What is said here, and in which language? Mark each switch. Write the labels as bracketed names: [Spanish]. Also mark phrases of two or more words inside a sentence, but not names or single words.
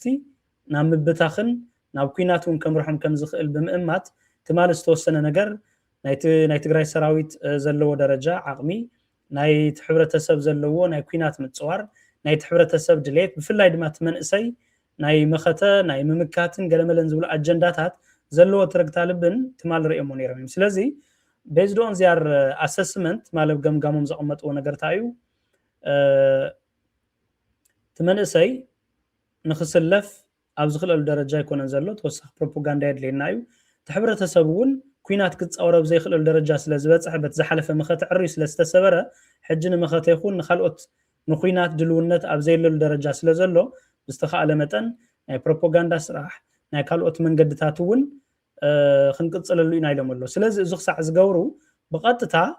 [Tigrinya] ናብ ምብታኽን ናብ ኩናቱን ከምርሖም ከም ዝኽእል ብምእማት ትማሊ ዝተወሰነ ነገር ናይ ትግራይ ሰራዊት ዘለዎ ደረጃ ዓቕሚ ናይ ሕብረተሰብ ዘለዎ ናይ ኩናት ምጽዋር ናይ ሕብረተሰብ ድሌት ብፍላይ ድማ ትመንእሰይ ናይ መኸተ ናይ ምምካትን ገለመለን ዝብሉ አጀንዳታት ዘለዎ ትርግታ ልብን ትማል ርእዮም ነይሮም ስለዚ [English] based on their assessment [Tigrinya] ማለት ገምጋሞም ዘቀመጥዎ ነገር ታዩ ትመንእሰይ ንኽስለፍ ኣብ ዝኽእል ደረጃ ይኮነን ዘሎ ተወሳኺ ፕሮፓጋንዳ የድልየና እዩ ሕብረተሰብ እውን ኩናት ክጻወረብ ዘይኽእል ደረጃ ስለ ዝበጽሕ በት ዝሓለፈ መኸተ ዕርዩ ስለ ዝተሰበረ ሕጂ ንመኸተ ይኹን ንኻልኦት ንኩናት ድልውነት ኣብ ዘይለሉ ደረጃ ስለ ዘሎ ብዝተኻእለ መጠን ናይ ፕሮፓጋንዳ ስራሕ ናይ ካልኦት መንገድታት እውን ክንቅጽለሉ ኢና ኢሎም ኣሎ ስለዚ እዚ ክሳዕ ዝገብሩ ብቐጥታ